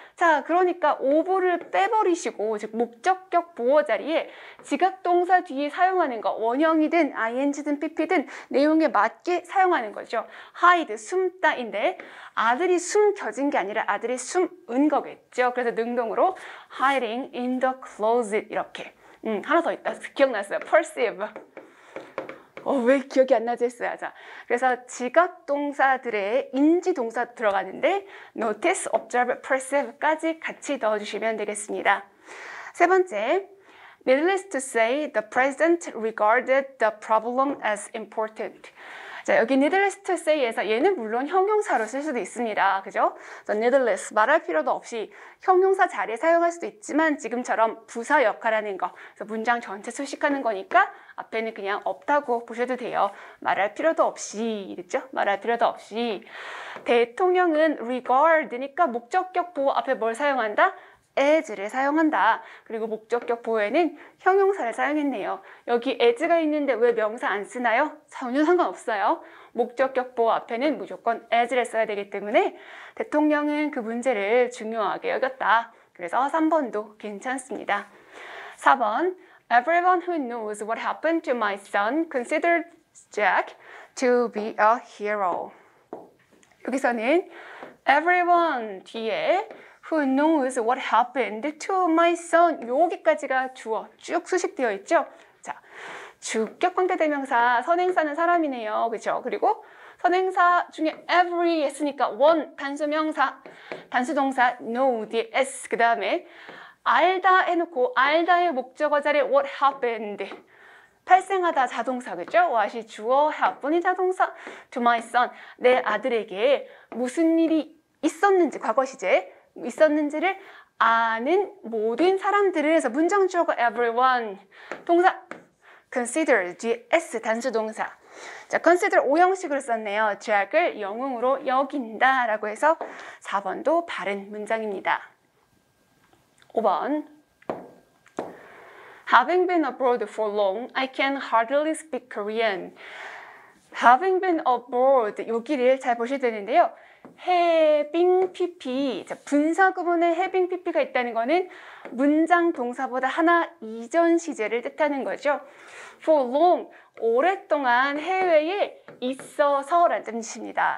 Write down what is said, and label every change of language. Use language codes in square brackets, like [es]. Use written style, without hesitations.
[ko] 자, 그러니까 of를 빼버리시고 즉 목적격 보어 자리에 지각동사 뒤에 사용하는 거 원형이든 ing든 pp든 내용에 맞게 사용하는 거죠. hide, 숨다인데 아들이 숨겨진 게 아니라 아들이 숨은 거겠죠. 그래서 능동으로 [en] hiding in the closet [ko] 이렇게. 하나 더 있다. 기억났어요. perceive. 왜 기억이 안 나지 했어요. 자, 그래서 지각 동사들의 인지 동사 들어가는데 notice, observe, perceive까지 같이 넣어주시면 되겠습니다. [en] 세 번째, needless to say, the president regarded the problem as important. [ko] 자, 여기 needless to say에서 얘는 물론 형용사로 쓸 수도 있습니다. 그죠? needless, 말할 필요도 없이 형용사 자리에 사용할 수도 있지만 지금처럼 부사 역할하는 거, 그래서 문장 전체 수식하는 거니까 앞에는 그냥 없다고 보셔도 돼요. 말할 필요도 없이, 그렇죠? 말할 필요도 없이. 대통령은 regard니까 목적격 보호 앞에 뭘 사용한다? as를 사용한다. 그리고 목적격 보호에는 형용사를 사용했네요. 여기 as가 있는데 왜 명사 안 쓰나요? 전혀 상관없어요. 목적격 보호 앞에는 무조건 as를 써야 되기 때문에 대통령은 그 문제를 중요하게 여겼다. 그래서 3번도 괜찮습니다. [en] 4번 Everyone who knows what happened to my son considered Jack to be a hero. [ko] 여기서는 everyone 뒤에 [en] who knows what happened to my son [ko] 여기까지가 주어 쭉 수식되어 있죠. 자, 주격 관계대명사 선행사는 사람이네요. 그렇죠? 그리고 선행사 중에 every 했으니까 one 단수명사, 단수동사 know 뒤에 s 그 다음에 알다 해놓고 알다의 목적어 자리에 what happened 발생하다 자동사 그죠? what이 주어, happen이 자동사 to my son 내 아들에게 무슨 일이 있었는지 과거 시제 있었는지를 아는 모든 사람들을 해서 문장 주어가 everyone 동사 consider 뒤에 s 단수동사 자 consider 오형식으로 썼네요. drag을 영웅으로 여긴다 라고 해서 4번도 바른 문장입니다. [en] 5번 Having been abroad for long, I can hardly speak Korean. Having been abroad [ko] 여기를 잘 보셔야 되는데요. having pp 자, 분사 구문에 having pp가 있다는 거는 문장 동사보다 하나 이전 시제를 뜻하는 거죠. [en] For long [ko] 오랫동안 해외에 있어서라는 뜻입니다.